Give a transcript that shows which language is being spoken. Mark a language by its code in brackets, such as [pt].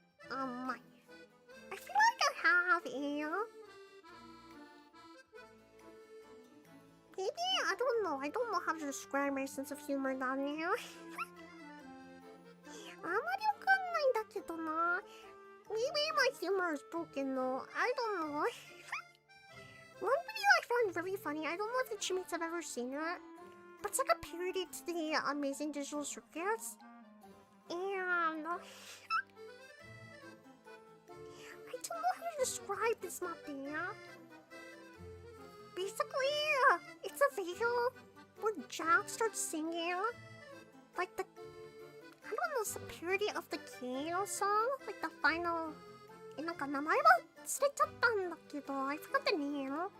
[en] My. I feel like I have a... Maybe, I don't know. I don't know how to describe my sense of humor, Danya. [ja] あまりわかんないんだけどな。 [en] Maybe my humor is broken though. I don't know. One video I found really funny. I don't know if the Chipmates have ever seen it, but it's like a parody to the Amazing Digital Circuits. And I don't know how to describe this, Matea. Basically, it's a video where Jack starts singing like the, I don't know, some parody of the Kano song, like the final. [ja] なんか名前は忘れちゃったんだけど [en] I forgot the name.